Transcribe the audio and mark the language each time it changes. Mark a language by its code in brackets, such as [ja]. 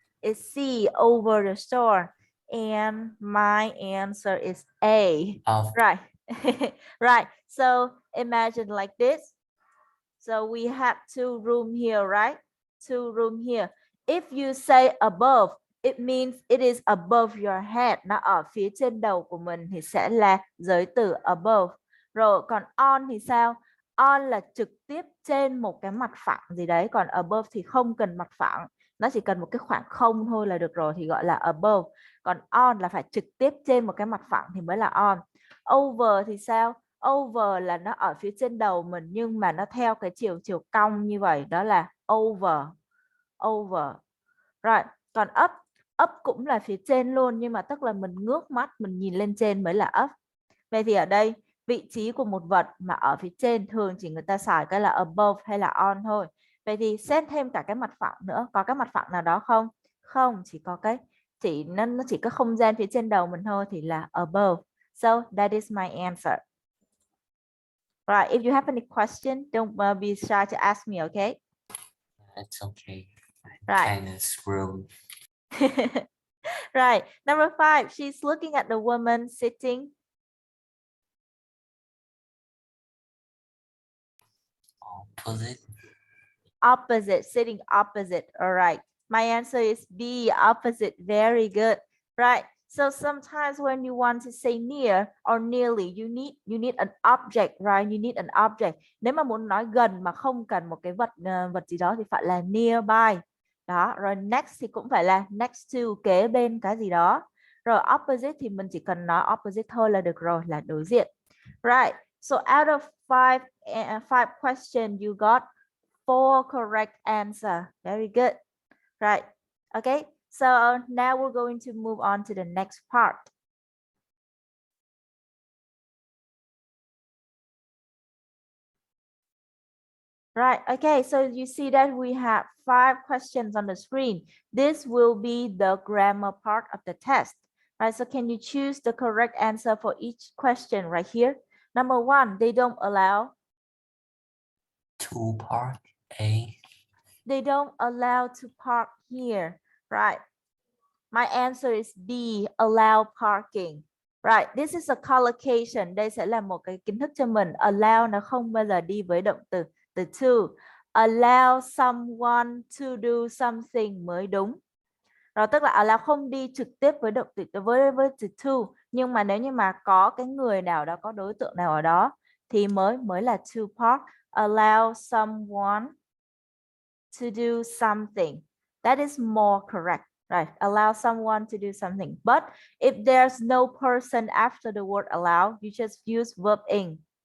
[en] It's C, over the store. And my answer is A. Of Right. Right. So imagine like this. So we have 2 room here, right? 2 room here. If you say above, it means it is above your head. [vi] Nó ở phía trên đầu của mình thì sẽ là giới từ above. Rồi còn on thì sao? On là trực tiếp trên một cái mặt phẳng gì đấy. Còn above thì không cần mặt phẳng. Nó chỉ cần một cái khoảng không thôi là được rồi thì gọi là above. Còn on là phải trực tiếp trên một cái mặt phẳng thì mới là on. Over thì sao? Over là nó ở phía trên đầu mình nhưng mà nó theo cái chiều cong như vậy, đó là over. Over. Rồi, còn up cũng là phía trên luôn nhưng mà tức là mình ngước mắt mình nhìn lên trên mới là up. Vậy thì ở đây vị trí của một vật mà ở phía trên thường chỉ người ta xài cái là above hay là on thôi. Vậy thì xen thêm cả cái mặt phẳng nữa. Có cái mặt phẳng nào đó không? Không, chỉ có cái nó chỉ có không gian phía trên đầu mình thôi thì là above. [en] So that is my answer. Right, if you have any question, don't be shy to ask me, okay? It's okay. I'm Right. kind of screwed. Right. Number 5, she's looking at the woman sitting Opposite. opposite, sitting opposite. All right. My answer is B, opposite. Very good. Right. So sometimes when you want to say near or nearly, you need an object, right? You need an object. [vi] Nếu mà muốn nói gần mà không cần một cái vật gì đó thì phải là nearby. Đó, rồi next thì cũng phải là next to, kế bên cái gì đó. Rồi opposite thì mình chỉ cần nói opposite thôi là được rồi, là đối diện. [en] Right. So out of five questions you got 4 correct answer. Very good. Right. Okay. So now we're going to move on to the next part. Right. Okay. So you see that we have 5 questions on the screen. This will be the grammar part of the test. Right. So can you choose the correct answer for each question right here? Number 1, they don't allow. To park. A. They don't allow to park here. Right. My answer is B, allow parking. Right, this is a collocation. [vi] Đây sẽ là một cái kiến thức cho mình. Allow nó không bao giờ đi với động từ từ to. [en] Allow someone to do something [vi] mới đúng. Rồi tức là allow không đi trực tiếp với động từ với từ to, nhưng mà nếu như mà có cái người nào đó, có đối tượng nào ở đó thì mới là to park. [en] Allow someone to do something. That is more correct. Right, allow someone to do something. But if there's no person after the word allow, you just use verb in.